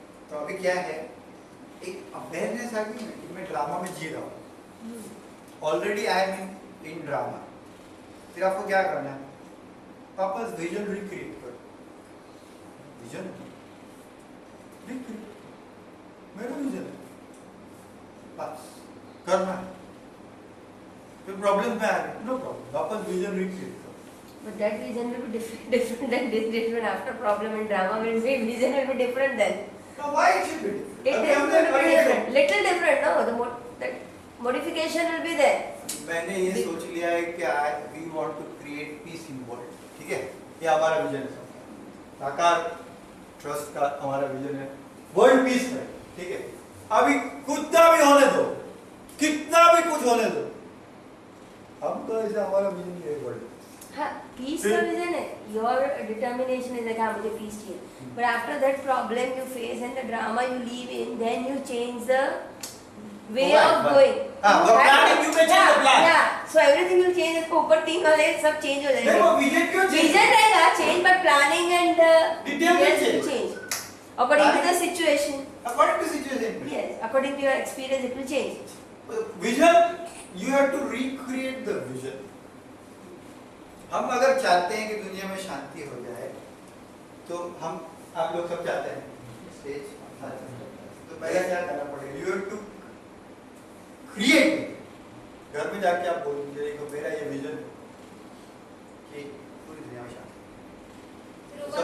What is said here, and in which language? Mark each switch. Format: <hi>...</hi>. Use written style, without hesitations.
<hi>तो अभी क्या है, एक अवेयरनेस आ गई कि मैं ड्रामा में जी रहा हूँ,</hi> <en>already I am in drama,</en> <hi>फिर आपको क्या करना है, वापस विजन रिक्रिएट करो, विजन रिक्रिएट, मेरा विजन है, बस करना है, फिर प्रॉब्लम में आ गए, नो प्रॉब्लम, वापस विजन रिक्रिएट करो।</hi> <en>But that vision will be different than this vision. After problem and drama will be, vision will be different then. Now why it should be different? It is going to be different, little different, no? That modification will be there.</en> <hi>मैंने ये सोच लिया है कि</hi> <en>we want to create peace in world,</en> <hi>ठीक है, ये हमारा विजन है, साकार ट्रस्ट का हमारा विजन है, वर्ल्ड पीस है, ठीक है, अभी कुछ भी होने दो, कितना भी कुछ होने दो, हम तो ऐसा हमारा विजन ये वर्ल्ड। हाँ, peace का vision है,</hi> <en>your determination is like</en> <hi>हाँ मुझे peace चाहिए,</hi> <en>but after that problem you face and the drama you live in, then you change the way of going.</en> <hi>हाँ, वो</hi> <en>planning you may change the plan. Yeah, so everything will change.</en> <hi>इसको ऊपर 3 वाले सब change हो जाएंगे। देखो vision क्यों change?</hi> <en>Vision रहेगा change, but planning and Detail will will change according to the situation. According to situation. Yes, according to your experience it will change.</en> <hi>Vision,</hi> <en>you have to recreate the vision.</en> <hi>हम अगर चाहते हैं कि दुनिया में शांति हो जाए, तो हम आप लोग सब चाहते हैं स्टेज, तो पहले क्या करना पड़ेगा,</hi> <en>you have to create,</en> <hi>घर में जाके आप बोलेंगे देखो मेरा ये विजन कि पूरी दुनिया में शांति,</hi>